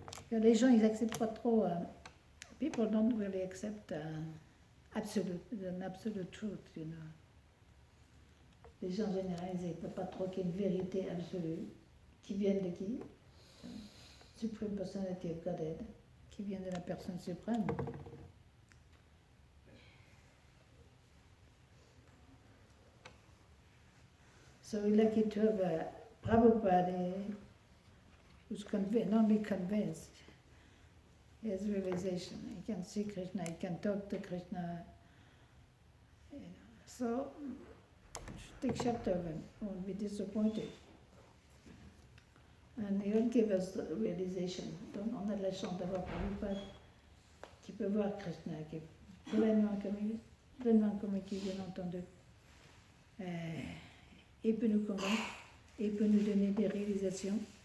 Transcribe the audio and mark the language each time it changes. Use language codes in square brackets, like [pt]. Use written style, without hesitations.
[fr] Les gens, ils n'acceptent pas trop. [en] People don't really accept an absolute truth, [fr] Les gens en général, ils ne peuvent pas trop qu'il y ait une vérité absolue. Qui vienne de qui? [en] Supreme Personality of Godhead. [fr] Qui vient de la personne suprême. [en] So we lucky to have Prabhupada who's not only convinced, he has realization. He can see Krishna, he can talk to Krishna. So, take chapter of him, won't be disappointed. And he will give us the realization. [fr] Donc on a la chance d'avoir Prabhupada qui peut voir Krishna, qui est pleinement convaincu, bien entendu. Et peut nous convaincre, et peut nous donner des réalisations.